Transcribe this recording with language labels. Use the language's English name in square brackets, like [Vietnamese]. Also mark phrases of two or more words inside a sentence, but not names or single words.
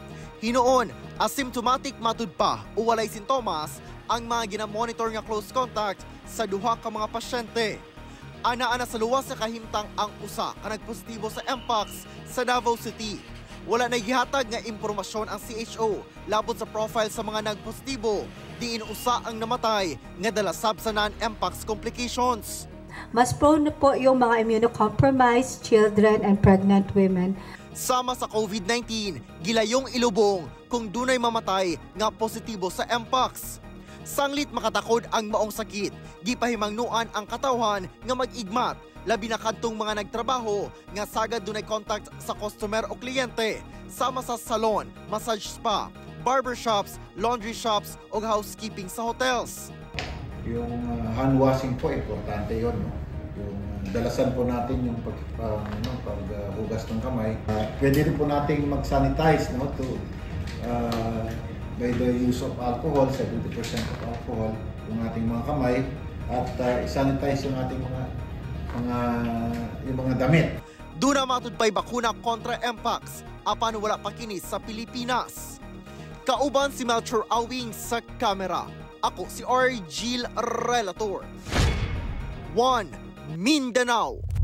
[Cebuano] Hinuon, asymptomatic matud pa o walay sintomas ang mga ginamonitor nga [English] close contact [Cebuano] sa duha ka mga pasyente. Ana-ana sa luwas sa kahimtang ang usa ka nagpositibo sa Mpox sa Davao City. Wala na gihatag nga impormasyon ang CHO labot sa profile sa mga nagpositibo. Diin usa ang namatay nga dala sab sa non-Mpox complications. [English] Mas prone [Filipino] po yung mga [English] immunocompromised children and pregnant women. [Cebuano] Sama sa COVID-19, gilayong ilubong kung dunay mamatay nga positibo sa Mpox. Sanglit makatakod ang maong sakit, gipahimangnuan ang katawhan nga mag-igmat, labi na kadtong mga nagtrabaho nga sagad dunay contact sa customer o kliyente, sama sa salon, [English] massage spa, barbershops, laundry shops o housekeeping sa hotels. [Filipino] Yung [English] hand washing [Filipino] po, importante yun. No? Yung dalasan po natin yung paghugas ng kamay. Pwede rin po nating mag-sanitize, [English] no? By the use of alcohol, 70% of alcohol, [Filipino] yung ating mga kamay, at sanitize yung ating mga damit. [Cebuano] Duna matud pa'y bakuna kontra Mpox, apan wala pa kini sa Pilipinas. Kauban si Melchor Awing sa kamera. Ako si Argil Relator. 1 Mindanao.